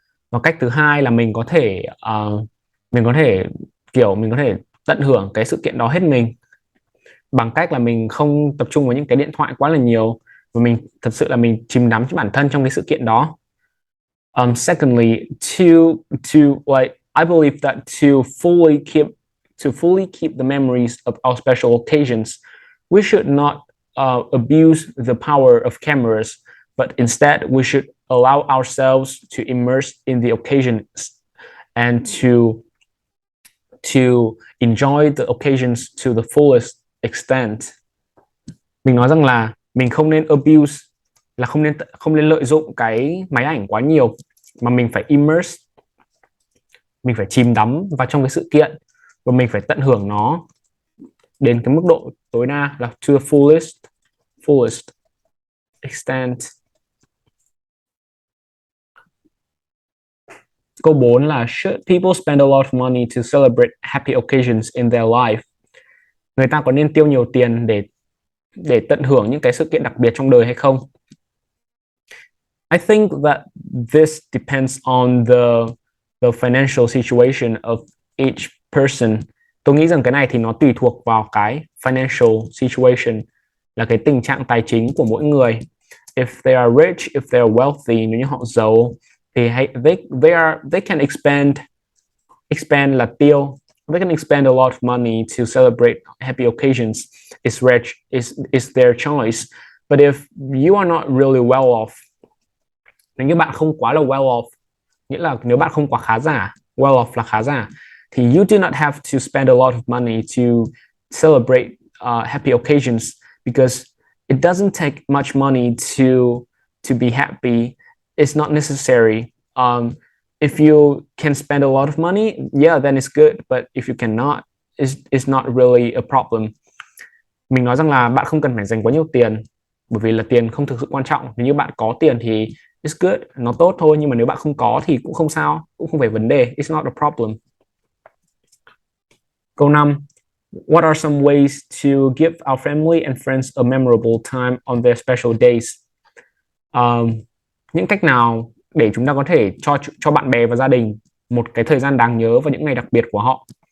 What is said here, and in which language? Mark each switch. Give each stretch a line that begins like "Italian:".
Vietnamese: Và cách thứ hai là mình có thể mình có thể mình có thể tận hưởng cái sự kiện đó hết mình, bằng cách là mình không tập trung vào những cái điện thoại quá là nhiều, và mình thật sự là mình chìm đắm cho bản thân trong cái sự kiện đó.
English: Secondly, to like I believe that to fully keep the memories of our special occasions, we should not abuse the power of cameras, but instead we should allow ourselves to immerse in the occasions and to enjoy the occasions to the fullest extent.
Vietnamese: Mình nói rằng là mình không nên abuse, là không nên lợi dụng cái máy ảnh quá nhiều, mà mình phải immerse, mình phải chìm đắm vào trong cái sự kiện, và mình phải tận hưởng nó đến cái mức độ tối đa, là
English: to the fullest extent.
Vietnamese: Câu 4 là
English: should people spend a lot of money to celebrate happy occasions in their life?
Vietnamese: Người ta có nên tiêu nhiều tiền để tận hưởng những cái sự kiện đặc biệt trong đời hay không?
English: I think that this depends on the financial situation of each person.
Vietnamese: Tôi nghĩ rằng cái này thì nó tùy thuộc vào cái
English: financial situation,
Vietnamese: là cái tình trạng tài chính của mỗi người.
English: If they are rich, if they are wealthy,
Vietnamese: nếu như họ giàu thì
English: they can expand
Vietnamese: là tiêu.
English: They can expend a lot of money to celebrate happy occasions. It's their choice. But if you are not really well off,
Vietnamese: nếu như bạn không quá là well off, nghĩa là nếu bạn không quá khá giả, well off là khá giả, thì
English: you do not have to spend a lot of money to celebrate happy occasions, because it doesn't take much money to be happy. It's not necessary. If you can spend a lot of money, yeah, then it's good. But if you cannot, it's not really a problem.
Vietnamese: Mình nói rằng là bạn không cần phải dành quá nhiều tiền, bởi vì là tiền không thực sự quan trọng. Nếu như bạn có tiền thì
English: it's good,
Vietnamese: nó tốt thôi. Nhưng mà nếu bạn không có thì cũng không sao, cũng không phải vấn đề.
English: It's not a problem.
Vietnamese: Câu 5.
English: What are some ways to give our family and friends a memorable time on their special days?
Vietnamese: Những cách nào để chúng ta có thể cho bạn bè và gia đình một cái thời gian đáng nhớ vào những ngày đặc biệt của họ?